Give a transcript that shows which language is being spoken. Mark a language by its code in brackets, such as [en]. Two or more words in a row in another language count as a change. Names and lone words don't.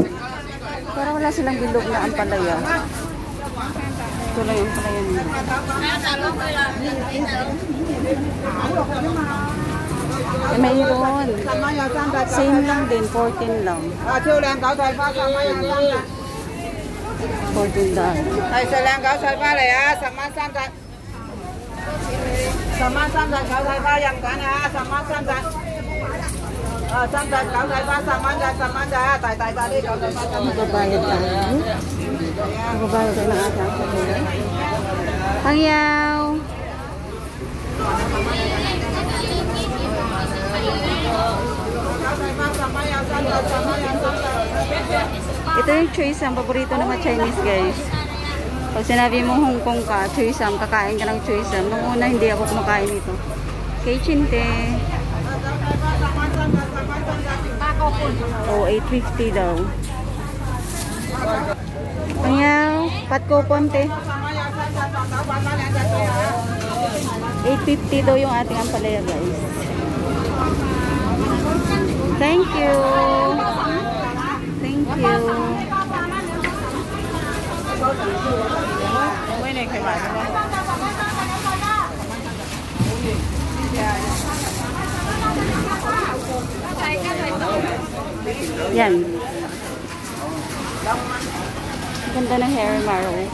[tl] Para wala silang bilog na ampalaya. Ito lang yung ampalaya nila. Eh, mayroon. Same lang din, 14 lang. 14 lang. [yue] 係食靚韭菜花嚟啊！10蚊3隻，10蚊3隻韭菜花任揀啊！10蚊3隻，啊3隻韭菜花10蚊隻，10蚊隻啊！大啲韭菜花10蚊。 [tl] Magbabayad tayo. Magbabayad tayo ng ating ampalaya. Pangyaw! Ito yung choysam, paborito ng mga [en] Chinese guys. [tl] Pag sinabi mo Hong Kong ka, choysam, kakain ka ng choysam. Nung una hindi ako kumakain ito. Kay Chinte. Oh, 850 daw. Pangyaw, patko ponte. 850 daw yung ating ampalaya guys. [en] Thank you. Thank you. [tl] Yan. Ganda ng hair marrow.